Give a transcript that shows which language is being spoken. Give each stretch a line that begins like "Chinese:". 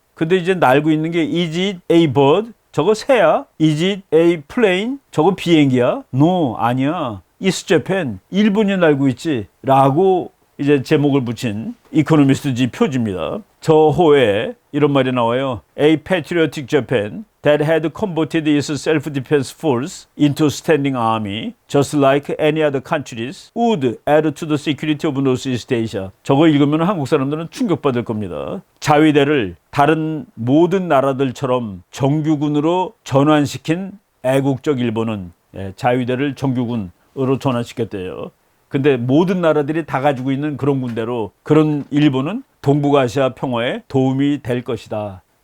Korean: 근데 이제 날고 있는 게
English: Is it a bird?
Korean: 저거 새야?
English: Is it a plane?
Korean: 저거 비행기야?
English: No,
Korean: 아니야.
English: It's Japan.
Korean: 일본이 날고 있지. 라고 이제 제목을 붙인 이코노미스트지 표지입니다. 저 호에 이런 말이 나와요.
English: A patriotic Japan that had converted its self-defense force into standing army, just like any other countries, would add to the security of Northeast Asia.
Korean: 저거 읽으면 한국 사람들은 충격받을 겁니다. 자위대를 다른 모든 나라들처럼 정규군으로 전환시킨 애국적 일본은 자위대를 정규군으로 전환시켰대요. 근데 모든 나라들이 다 가지고 있는 그런 군대로 그런 일본은 동북아시아 평화에 도움이 될 것이다.